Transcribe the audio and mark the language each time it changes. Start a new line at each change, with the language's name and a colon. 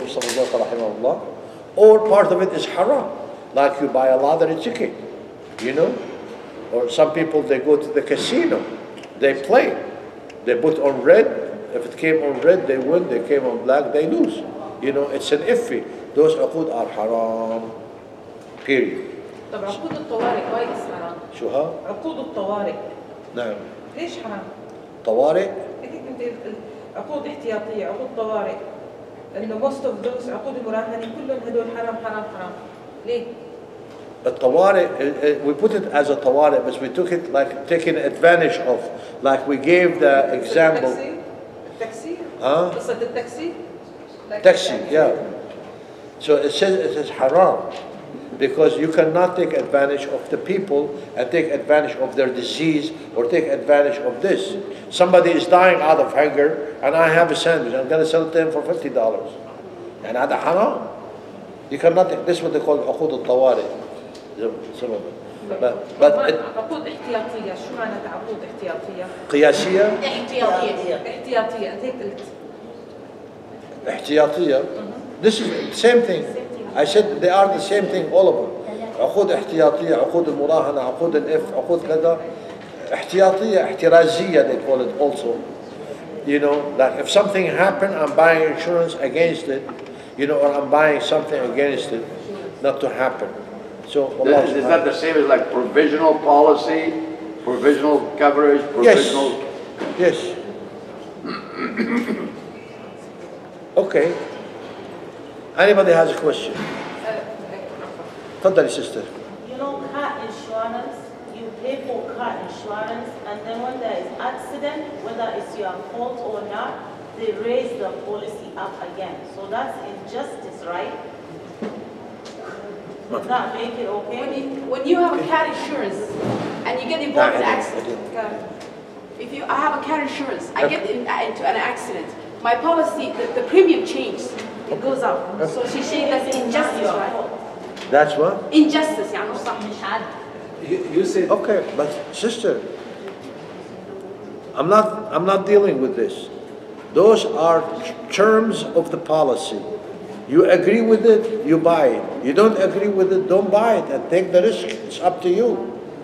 English: Rahimahullah, or part of it is haram, like you buy a lottery ticket, you know, or some people, they go to the casino, they play, they put on red, if it came on red, they win, they came on black, they lose, you know, it's an iffi. Those uqood are haram, period.
Arabic: طب عقود الطوارئ كويس حرام. شو ها؟ عقود الطوارئ. نعم. ليش حرام؟ طوارئ؟ أكيد عقود احتياطية، عقود طوارئ. لأنه
English: most of those
Arabic: عقود المراهنة كلهم هدول حرام حرام حرام. ليه؟
English: الطوارئ, we put it as a طوارئ, but we took it like taking advantage of, like we gave the example.
Arabic: التاكسي؟
English: Huh?
Arabic: قصة التاكسي؟
English: Taxi, yeah. So it says it is haram. Because you cannot take advantage of the people and take advantage of their disease or take advantage of this. Somebody is dying out of hunger and I have a sandwich. I'm going to sell it to him for $50. And that's haram. You cannot take, this is what they call عقود الطوارئ. Some of it. But
Arabic: عقود احتياطية، شو معنى عقود احتياطية؟ قياسية؟ احتياطية، أنت هيك قلت.
English: احتياطية. This is the same thing. I said they are the same thing, all of them.
Arabic: عقود احتياطية, عقود المراهنة, عقود الإف, عقود كذا.
English: احتياطية, احترازية they call it also. You know, like if something happened, I'm buying insurance against it, you know, or I'm buying something against it, not to happen. So, Allah is that the same as like provisional policy, provisional coverage, provisional? Yes. Okay. Anybody has a question?
Arabic: تفضلي sister.
English: You know, car insurance, you pay for car insurance, and then when there is accident, whether it's your fault or not, they raise the policy up again. So that's injustice, right? Does that make it okay? When you have a car insurance and you get involved in an accident, I have a car insurance, I get into an accident, my policy, the premium changes. It goes up. So she's saying that's injustice, right? That's what?
Arabic: Injustice, يعني مش صح مش عادل.
English: You said. Okay, but sister, I'm not dealing with this. Those are terms of the policy. You agree with it, you buy it. You don't agree with it, don't buy it and take the risk. It's up to you.